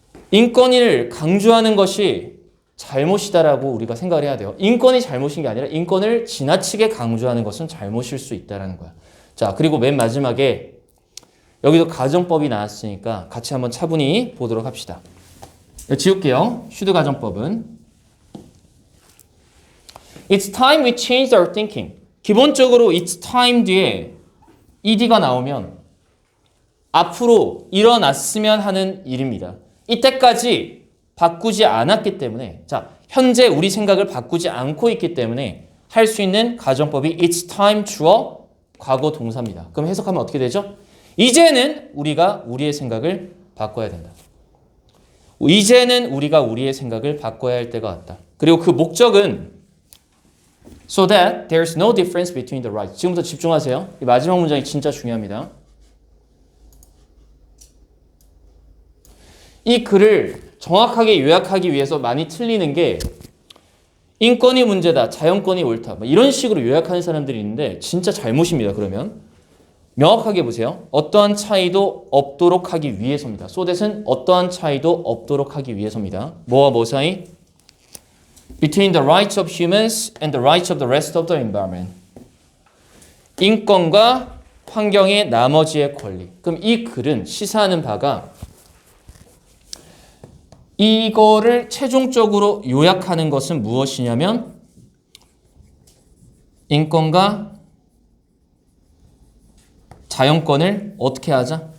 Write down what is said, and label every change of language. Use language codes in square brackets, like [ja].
[ko] 인권을 강조하는 것이 잘못이다라고 우리가 생각을 해야 돼요. 인권이 잘못인 게 아니라 인권을 지나치게 강조하는 것은 잘못일 수 있다는 거야. 자, 그리고 맨 마지막에 여기도 가정법이 나왔으니까 같이 한번 차분히 보도록 합시다. 지울게요. 슈드 가정법은 [en] It's time we changed our thinking. [ko] 기본적으로 [en] it's time [ko] 뒤에 ed가 나오면 앞으로 일어났으면 하는 일입니다. 이때까지 바꾸지 않았기 때문에 자, 현재 우리 생각을 바꾸지 않고 있기 때문에 할 수 있는 가정법이 [en] it's time [ko] 주어 과거 동사입니다. 그럼 해석하면 어떻게 되죠? 이제는 우리가 우리의 생각을 바꿔야 된다. 이제는 우리가 우리의 생각을 바꿔야 할 때가 왔다. 그리고 그 목적은 [en] so that there's no difference between the right. [ko] 지금부터 집중하세요. 이 마지막 문장이 진짜 중요합니다. 이 글을 정확하게 요약하기 위해서 많이 틀리는 게 인권이 문제다, 자연권이 옳다 이런 식으로 요약하는 사람들이 있는데 진짜 잘못입니다. 그러면 명확하게 보세요. 어떠한 차이도 없도록 하기 위해서입니다. [en] so that [ko] 은 어떠한 차이도 없도록 하기 위해서입니다. 뭐와 뭐 사이? [en] Between the rights of humans and the rights of the rest of the environment. [ko] 인권과 환경의 나머지의 권리. 그럼 이 글은 시사하는 바가 이거를 최종적으로 요약하는 것은 무엇이냐면 인권과 자연권을 어떻게 하자?